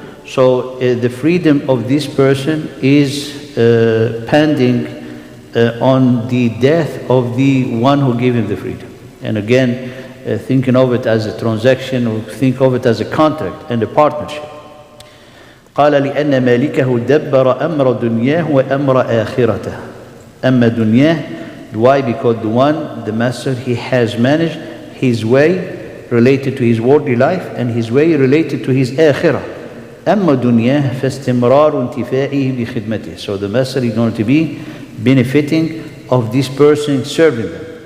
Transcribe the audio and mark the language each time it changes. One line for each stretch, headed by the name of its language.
English: So the freedom of this person is pending on the death of the one who gave him the freedom. And again, thinking of it as a transaction, or think of it as a contract and a partnership.
Arabic: قال لأن مالكه دبر أمر دنياه وأمر آخرته. أما دنياه,
English: why? Because the master, he has managed his way related to his worldly life and his way related to his آخرة.
Arabic: أما دنياه فاستمرار انتفاعه بخدمته.
English: So the master is going to be benefiting of this person serving them.